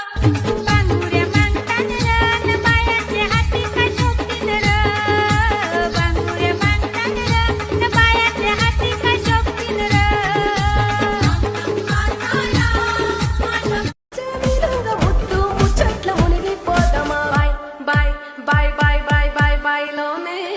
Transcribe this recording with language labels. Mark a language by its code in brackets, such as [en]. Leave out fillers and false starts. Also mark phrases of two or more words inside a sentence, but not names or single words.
[mr] बांगुऱ्या मागतात र, बायाचे हाती काय शोभतील र. बांगुऱ्या मागतात र, बायाचे हाती काय शोभतील र. [te] ముద్దు ముచ్చట్ల మునిగిపోతామా బాయ్ బాయ్ బాయ్ బాయ్ బాయ్ బాయ్ లోనే